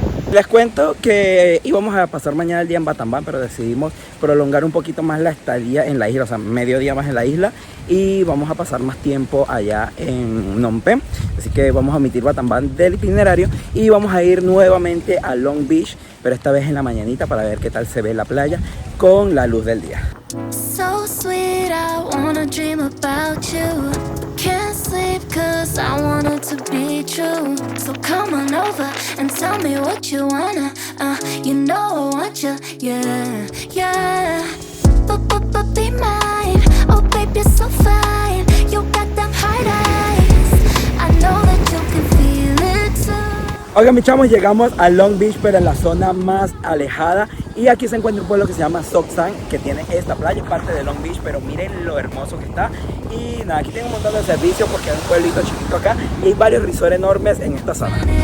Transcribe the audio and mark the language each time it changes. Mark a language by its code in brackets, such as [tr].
[es] Les cuento que íbamos a pasar mañana el día en Battambang, pero decidimos prolongar un poquito más la estadía en la isla, o sea, medio día más en la isla, y vamos a pasar más tiempo allá en Phnom Penh. Así que vamos a omitir Battambang del itinerario y vamos a ir nuevamente a Long Beach, pero esta vez en la mañanita para ver qué tal se ve la playa con la luz del día. [en] So sweet, I wanna dream about you. Can't sleep cause I want it to be true. So come on over and tell me what you wanna. You know I want you, yeah, yeah. But be mine, oh babe, you're so fine. You got them hard eyes, I know that you can feel it too. [es] Oigan, mis chamos, llegamos a Long Beach, pero en la zona más alejada. Y aquí se encuentra un pueblo que se llama Sok Sang, que tiene esta playa, es parte de Long Beach, pero miren lo hermoso que está. Y nada, aquí tiene un montón de servicios porque es un pueblito chiquito acá y hay varios resorts enormes en esta zona.